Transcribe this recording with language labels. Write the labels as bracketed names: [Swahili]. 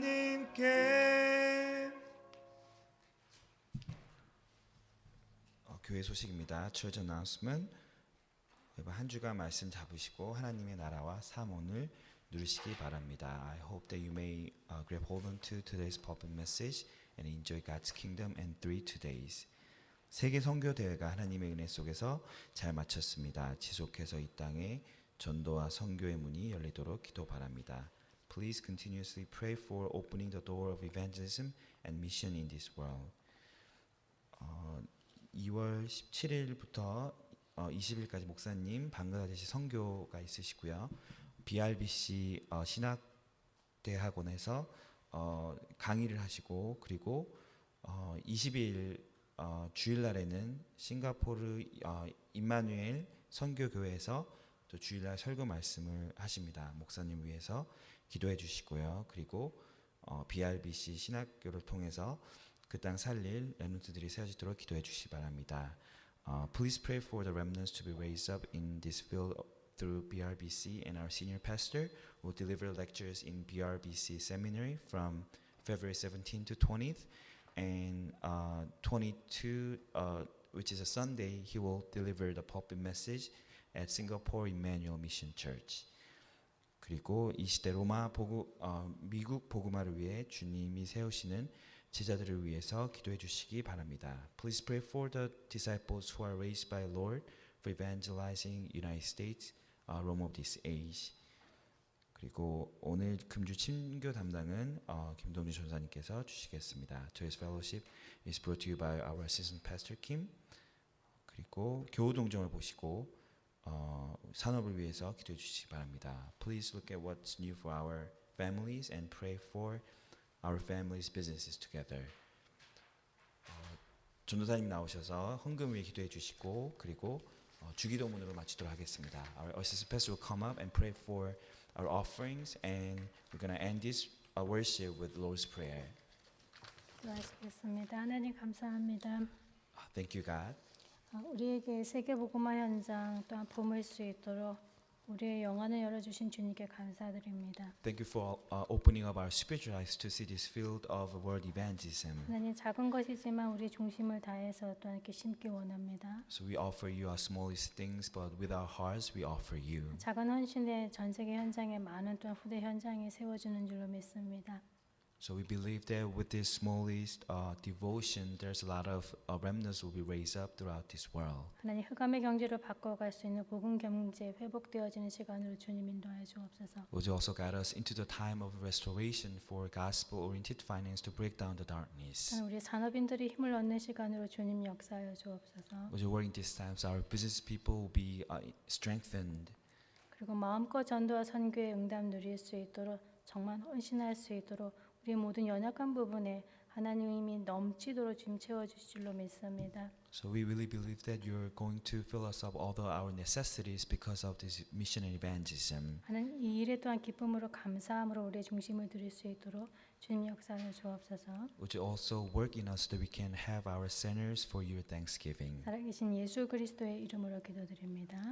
[Korean] 하나님께 교회 소식입니다. [English] Church announcement. [Korean] 이번 한 주간 말씀 잡으시고 하나님의 나라와 사mon을 누리시기 바랍니다. [English] I hope that you may grab hold on to today's pulpit message and enjoy God's kingdom in 3 days. [Korean] 세계 선교 대회가 하나님의 은혜 속에서 잘 마쳤습니다. 지속해서 이 땅에 전도와 선교의 문이 열리도록 기도 바랍니다. [English] Please continuously pray for opening the door of evangelism and mission in this world. [Korean] 2월 17일부터 20일까지 목사님 방글라데시 선교가 있으시고요. BRBC 신학대학원에서 강의를 하시고 그리고 20일 주일날에는 싱가포르 임마누엘 선교교회에서 또 주일날 설교 말씀을 하십니다. 목사님 위해서 기도해 주시고요. 그리고 BRBC 신학교를 통해서 그 땅 살릴 렘넌트들이 세워지도록 기도해 주시기 바랍니다. [English] Please pray for the remnants to be raised up in this field through BRBC, and our senior pastor will deliver lectures in BRBC seminary from February 17th to 20th, and 22, which is a Sunday, he will deliver the pulpit message at Singapore Emmanuel Mission Church. [Korean] 그리고 이 시대 미국 복음화를 위해 주님이 세우시는 제자들을 위해서 기도해 주시기 바랍니다. [English] Please pray for the disciples who are raised by Lord for evangelizing United States, Rome of this age. [Korean] 그리고 오늘 금주 친교 담당은 김동준 전사님께서 주시겠습니다. [English] Today's fellowship is brought to you by our assistant pastor Kim. [Korean] 그리고 교우 동정을 보시고 산업을 위해서 기도해 주시기 바랍니다. [English] Please look at what's new for our families and pray for our families' businesses together. [Korean] 전도사님 나오셔서 헌금 위에 기도해 주시고 그리고 주기도문으로 마치도록 하겠습니다. [English] Our assistant pastor will come up and pray for our offerings, and we're going to end this worship with Lord's Prayer. [Korean] 기도하시겠습니다. 하나님 감사합니다. [English] Thank you, God. [Korean] 우리에게 세계복음화 현장 또한 붐을 수 있도록 우리의 영안을 열어주신 주님께 감사드립니다. [English] Thank you for opening up our spiritual eyes to see this field of world evangelism. [Korean] 하나님 작은 것이지만 우리 중심을 다해서 또한 이렇게 심기 원합니다. [English] So we offer you our smallest things, but with our hearts we offer you. [Korean] 작은 헌신에 전 세계 현장에 많은 또한 후대 현장이 세워지는 줄로 믿습니다. [English] So we believe that with this smallest devotion, there's a lot of remnants will be raised up throughout this world. [Korean] 하나님 흑암의 경제로 바꿔갈 수 있는 복음 경제 회복되어지는 시간으로 주님 인도하여 주옵소서. [English] Would you also guide us into the time of restoration for gospel-oriented finance to break down the darkness? [Korean] 우리 산업인들이 힘을 얻는 시간으로 주님 역사하여 주옵소서. [English] Would you work in these times our business people will be strengthened? [Korean] 그리고 마음껏 전도와 선교의 응답 누릴 수 있도록 정말 헌신할 수 있도록 우리 모든 연약한 부분에 하나님이 넘치도록 주님 채워주실 줄로 믿습니다. [English] So we really believe that you're going to fill us up all our necessities because of this mission and evangelism. [Korean] 하나님 이 일에 또한 기쁨으로 감사함으로 우리의 중심을 드릴 수 있도록 주님 역사하여 주옵소서. [English] Would you also work in us that we can have our centers for your thanksgiving? [Korean] 살아계신 예수 그리스도의 이름으로 기도드립니다.